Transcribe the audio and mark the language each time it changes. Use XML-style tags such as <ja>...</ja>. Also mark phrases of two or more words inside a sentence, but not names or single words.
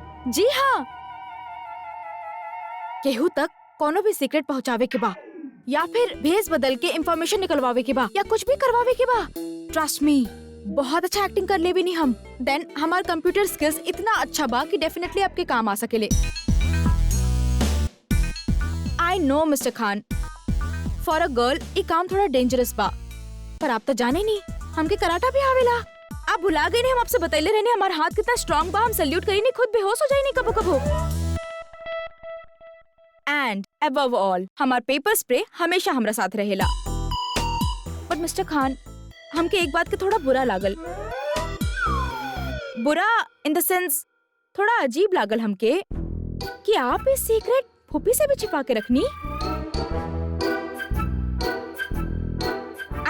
<bho>जी हाँ, केहू तक कोनो भी सीक्रेट पहुंचावे के बा या फिर भेस बदल के इंफॉर्मेशन निकलवावे के बा या कुछ भी करवावे के बा।</bho> <en>Trust me,</en> <bho>बहुत अच्छा एक्टिंग कर ले भी नहीं हम। देन हमार</bho> <en>computer skills</en> <bho>इतना अच्छा बा कि डेफिनेटली आपके काम आ सकेले।</bho> <en>I know Mister Khan, for a girl</en> <bho>ये काम थोड़ा डेंजरस बा, पर आप तो जाने नहीं हमके कराटा भी आवेला। आप भुला गए नहीं, हम आपसे बतैले रहने हमारा हाथ कितना स्ट्रांग बा। हम सल्यूट करी नहीं, खुद बेहोश हो जाए नहीं कबो कबो।</bho> <en>And above all</en> <bho>हमार</bho> <en>pepper spray</en> <bho>हमेशा हमरा साथ रहेला।</bho> <en>But Mister Khan,</en> <bho>हमके एक बात के थोड़ा बुरा लागल। बुरा</bho> <en>in the sense</en> <bho>थोड़ा अजीब लागल हमके कि आप इस सीक्रेट फूफी से भी छिपा के रखनी।</bho>